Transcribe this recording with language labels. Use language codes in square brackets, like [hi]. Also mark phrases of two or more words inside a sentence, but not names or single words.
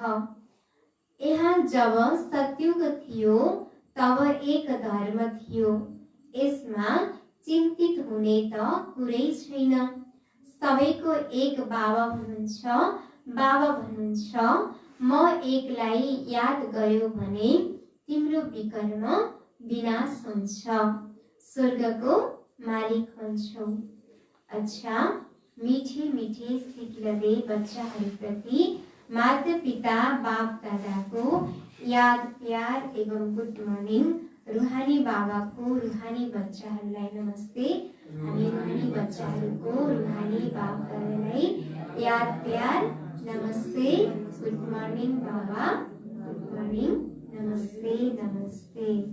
[ne] यहाँ जब सतयुग थियो तब एक धर्म थियो, यसमा चिन्तित हुने त कुरै छैन। सबैको एक बाबा हुनुहुन्छ। बाबा भन्नुहुन्छ, म एकलाई याद गर्यो भने तिम्रो विकर्म विनाश हुन्छ, स्वर्गको मालिक हुन्छौ। अच्छा, मीठे सिक्लदे बच्चाहरूप्रति माता पिता बाप दादाको याद प्यार एवं [en] good morning. [ne] रुहानी बाबाको रुहानी बच्चाहरूलाई नमस्ते। हामी रुहानी बच्चाहरूको रुहानी बाप दादालाई याद प्यार नमस्ते। [en] good morning बाबा, good morning, नमस्ते।